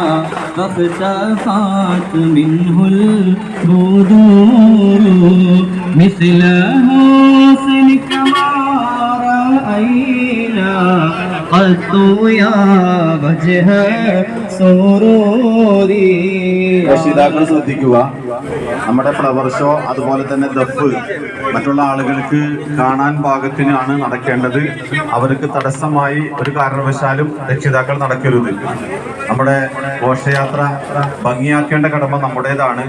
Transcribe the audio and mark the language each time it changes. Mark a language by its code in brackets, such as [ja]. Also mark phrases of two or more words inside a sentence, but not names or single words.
[ar] فاختفت منه البدور مثل حسنك ما رأينا قط يا وجه سروري. [ml] രക്ഷിതാക്കൾ ശ്രദ്ധിക്കുക, നമ്മുടെ ഫ്ലവർ ഷോ അതുപോലെ തന്നെ ദഫ് മറ്റുള്ള ആളുകൾക്ക് കാണാൻ പാകത്തിനാണ് നടക്കേണ്ടത്. അവർക്ക് തടസ്സമായി ഒരു കാരണവശാലും രക്ഷിതാക്കൾ നടക്കരുത്. നമ്മുടെ ഘോഷയാത്ര ഭംഗിയാക്കേണ്ട കടമ നമ്മുടേതാണ്.